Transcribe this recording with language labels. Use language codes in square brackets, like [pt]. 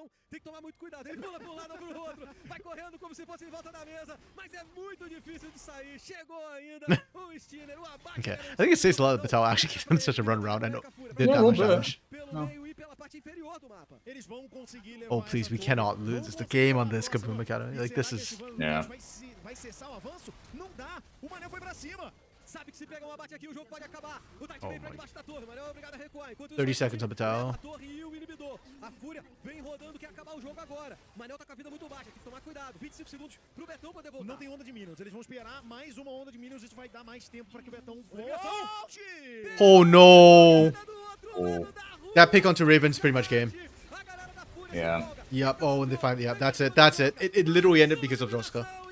[pt] Tem que tomar muito cuidado, ele pula para um lado para o outro, vai correndo como se fosse em volta da mesa, mas é muito difícil de sair, chegou ainda o Stinner, o abate. [en] Okay, I think it says a lot that Vital actually gave them such a run around and did Yeah, that much a little damage. [pt] Pelo meio e pela parte inferior do mapa. Eles vão conseguir levar [en] Oh please, we cannot lose the game on this KBM.A Academy. Like, this is... Yeah. [pt] Vai cessar o avanço? Não dá. O Manel foi pra cima. Sabe que se pegar um abate aqui o jogo pode acabar. O Tite vem pra debaixo da torre, mas é obrigado a recuar. Enquanto [en] 30 seconds on Vital. [pt] a torre e o inibidor. A FUR.A vem rodando, quer acabar o jogo agora. Manel tá com a vida muito baixa, tem que tomar cuidado. 25 segundos pro Betão poder voltar. Não tem onda de minions. Eles vão esperar mais uma onda de minions. Isso vai dar mais tempo pra que o Betão volte. [en] Oh no! That pick onto Raven's pretty much game. Yeah. Yep, oh, and they finally... Yep, that's it, that's it. It literally ended because of Joska.